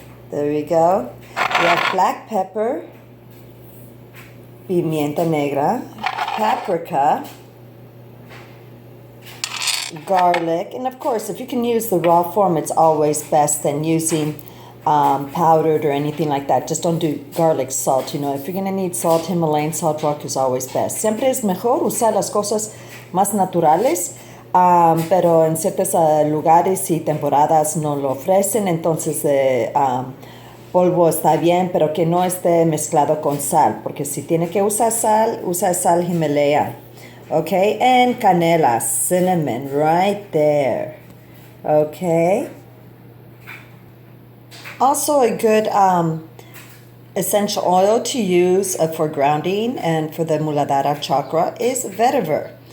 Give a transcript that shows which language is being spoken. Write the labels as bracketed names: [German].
[English] There we go. We have black pepper, [Spanish] pimienta negra, [English] paprika, garlic, and of course if you can use the raw form, it's always best than using powdered or anything like that. Just don't do garlic salt, you know. If you're going to need salt, Himalayan salt rock is always best. [Spanish] Siempre es mejor usar las cosas más naturales, pero en ciertos lugares y temporadas no lo ofrecen, entonces polvo está bien, pero que no esté mezclado con sal, porque si tiene que usar sal, usa sal Himalaya. [English] Okay, and canela, cinnamon, right there. Okay. Also a good essential oil to use for grounding and for the Muladhara chakra is vetiver.